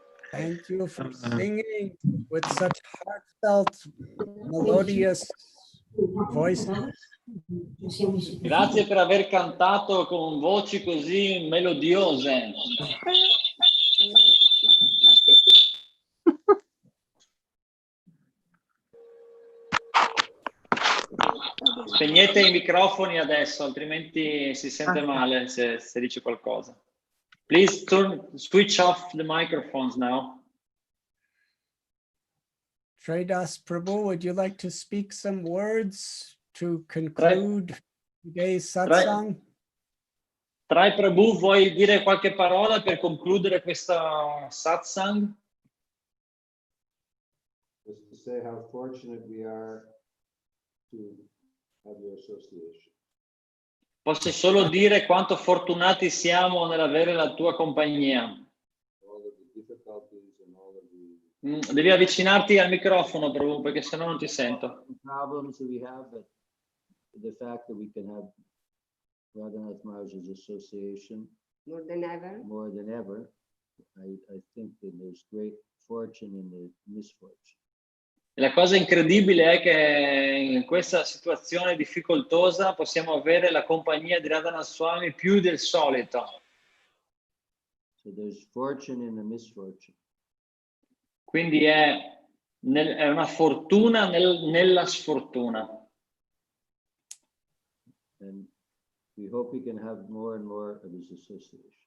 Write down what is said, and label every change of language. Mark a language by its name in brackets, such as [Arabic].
[English] Thank you for singing with such heartfelt, melodious voices. [Italian] Grazie per aver cantato con voci così melodiose. Spegnete i microfoni adesso, altrimenti si sente male se dice qualcosa. [English] Please switch off the microphones now. Tradas Prabhu, would you like to speak some words to conclude today's satsang? [Italian] Trai Prabhu, vuoi dire qualche parola per concludere questa satsang? [English] Just to say how fortunate we are to have your association. [Italian] Posso solo dire quanto fortunati siamo nell'avere la tua compagnia. [English] All of the difficulties and all of the [Italian] Devi avvicinarti al microfono, Prabhu, perché sennò non ti sento. [English] problems that we have, but the fact that we can have Radhanath Maharaj's association More than ever. I think that there's great fortune in the misfortune. [Italian] La cosa incredibile è che in questa situazione difficoltosa possiamo avere la compagnia di Radhanath Swami più del solito. [English] So there's fortune in the misfortune. [Italian] Quindi è una fortuna nella sfortuna. [English] And we hope we can have more and more of his association.